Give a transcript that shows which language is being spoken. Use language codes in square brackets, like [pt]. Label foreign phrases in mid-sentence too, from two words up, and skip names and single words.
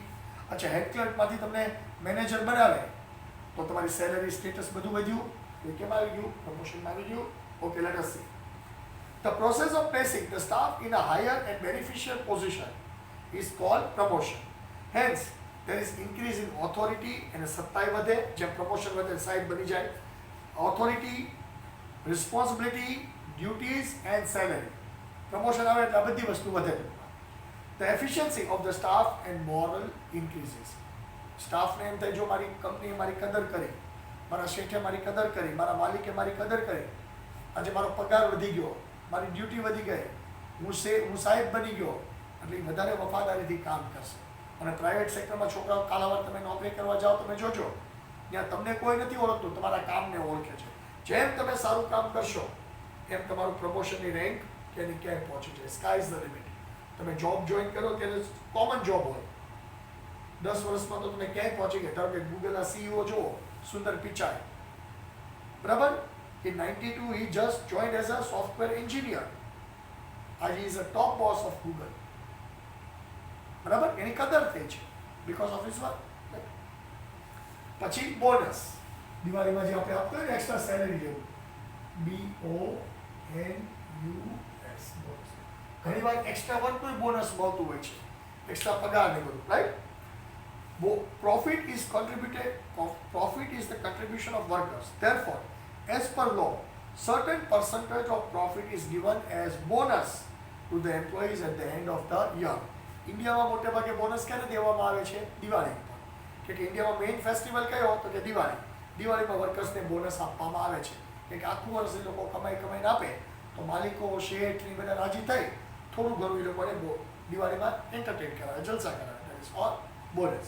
[gu] અચ્છા, [en] head clerkમાંથી [gu] તમને મેનેજર બનાવે તો તમારી સેલેરી, સ્ટેટસ બધું વધ્યું. એ કેમ આવી ગયું? પ્રમોશનમાં આવી ગયું. [en] OK, let us see. the process of placing the staff in a higher and beneficial position is called promotion. હેન્સ there is increase in authority, [gu] અને સત્તાય વધે. જેમ પ્રમોશન વધે સાહેબ બની જાય. [en] authority, responsibility, duties and salary. [gu] પ્રમોશન આવે એટલે આ બધી વસ્તુ વધે. [en] The efficiency of the staff and moral increases. [gu] સ્ટાફને એમ થાય, જો મારી કંપનીએ મારી કદર કરી, મારા શેઠે મારી કદર કરી, મારા માલિકે મારી કદર કરી, આજે મારો પગાર વધી ગયો, મારી ડ્યુટી વધી ગઈ, હું સાહેબ બની ગયો, એટલે એ વધારે વફાદારીથી કામ કરશે. અને [en] private sectorમાં [gu] છોકરાઓ કાલાવાર તમે નોકરી કરવા જાઓ, તમે જોજો ત્યાં તમને કોઈ નથી ઓળખતું, તમારા કામને ઓળખે છે. જેમ તમે સારું કામ કરશો એમ તમારું પ્રમોશનની રેન્ક ક્યાંય ક્યાંય પહોંચી જાય. [en] sky is the limit. [gu] તમે [en] job join [gu] કરો ત્યારે [en] common job [gu] હોય, 10 વર્ષમાં તો તમે ક્યાંય પહોંચી ગયા. ધારો કે ગૂગલના CEO જુઓ, સુંદર પિચાઈ, બરાબર. [en] In 92 he just joined as a software engineer. [gu] આજે [en] he is a top boss of Google. [gu] બરાબર, એની કદર થઈ છે [en] because of his work. [gu] પછી બોનસ. દિવાળીમાં જે આપણે આપતા હોય ને [en] extra salary [gu] જેવું, BONUS, બોનસ. ઘણી વાર [en] extra workનું [gu] બોનસ મળતું હોય છે, એક્સ્ટ્રા પગાર ને બધું, રાઈટ. [en] Profit is the contribution of workers. Therefore, as per law, certain percentage of profit is given as bonus to the employees at the end of the year. [gu] ઇન્ડિયામાં મોટે ભાગે બોનસ ક્યારે દેવામાં આવે છે? દિવાળી પર. કે ઇન્ડિયામાં [en] main festival [gu] કયો? તો કે દિવાળી. દિવાળીમાં વર્કર્સને બોનસ આપવામાં આવે છે. કે આખું વર્ષ એ લોકો કમાઈને આપે તો માલિકો, શેઠ એ બધા રાજી થઈ, થોડું ઘણું એ લોકોને દિવાળીમાં એન્ટરટેન કરાવે, જલસા કરાવે, ઓર બોનસ.